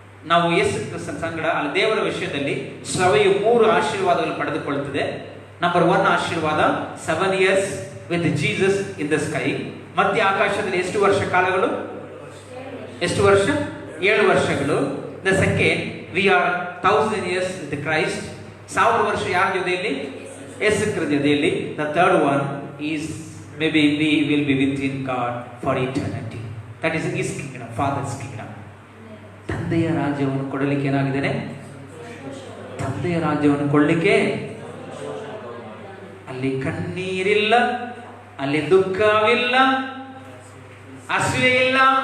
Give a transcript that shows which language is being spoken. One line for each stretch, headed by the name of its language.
Kannada: ನಾವು ಯೇಸು ಕ್ರಿಸ್ತನ ಸಂಗಡ ಅಲ್ಲಿ ದೇವರ ವಿಷಯದಲ್ಲಿ ಸಭೆಯು 3 ಆಶೀರ್ವಾದಗಳು ಪಡೆದುಕೊಳ್ಳುತ್ತದೆ.
English: number 1
Kannada: ಆಶೀರ್ವಾದ,
English: 7 years with Jesus in the sky.
Kannada: ಮತ್ತೆ ಆಕಾಶದಲ್ಲಿ ಎಷ್ಟು ವರ್ಷ ಕಾಲಗಳು? ಎಷ್ಟು ವರ್ಷ? 7 ವರ್ಷಗಳು.
English: The second, we are 1000 years with Christ.
Kannada: 1000 ವರ್ಷ ಯಾರ ಜೊತೆಯಲ್ಲಿ? ಯೇಸು ಕ್ರಿಸ್ತನ ಜೊತೆಯಲ್ಲಿ.
English: The third one is maybe we will be within God for eternity. That is his kingdom, Father's kingdom.
Kannada: ತಂದೆಯ ರಾಜ್ಯವನ್ನು ಕೊಡಲಿಕ್ಕೆ ಏನಾಗಿದ್ದಾನೆ? ತಂದೆಯ ರಾಜ್ಯವನ್ನು ಕೊಡಲಿಕ್ಕೆ ಅಲ್ಲಿ ಕಣ್ಣೀರಿಲ್ಲ, ಅಲ್ಲಿ ದುಃಖವಿಲ್ಲ, ಹಸಿವೆ ಇಲ್ಲ.